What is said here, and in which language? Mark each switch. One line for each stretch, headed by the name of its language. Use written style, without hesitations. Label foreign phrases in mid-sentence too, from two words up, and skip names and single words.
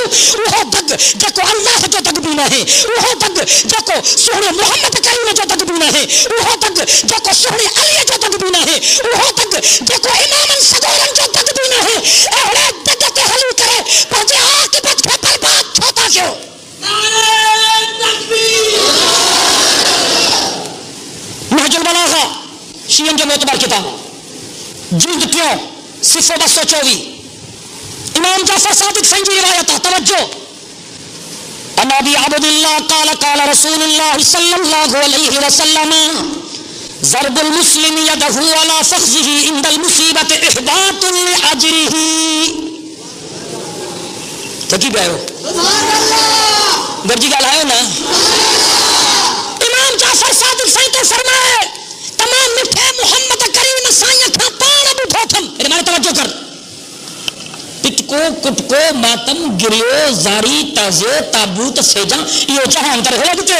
Sindhi: उहो दग जेको अल्लाह जो दग बि न आहे, उहो दग जेको सुहिणे मोहम्मद करीम जो दग बि न आहे, उहो दग जेको सुहिणे अलीअ जो दग बि न आहे, उहो दग जेको इमामनि सगोरनि जो दग बि न आहे, अहिड़े दग ते हली करे पंहिंजे आक़िबत खे बर्बाद छो था कयो? नहजुल बलागा शियन जो मोतबर किताब जिल्द 3 सिफ़ो 224 इमाम जाफर सादिक साईं जी रिवायत आहे। तवज्जो,
Arabic: عن أبي عبد الله قال قال رسول الله صلى الله عليه وسلم ضرب المسلم يده على فخذه عند المصيبة إحباط لأجره.
Sindhi: थकी पिया आहियो?
Arabic: سبحان الله,
Sindhi: गरजी ॻाल्हायो न। इमाम जाफर सादिक साईं तो फरमाए, तमाम मिठे मोहम्मद करीम साईं खां पाण ॿुधो अथमि, हेॾे मां तवज्जो कर, पिटको कुटको मातम गिरियो ज़ारी ताज़ियो ताबूत सेजा इहो जहान करे हो ॿुधे।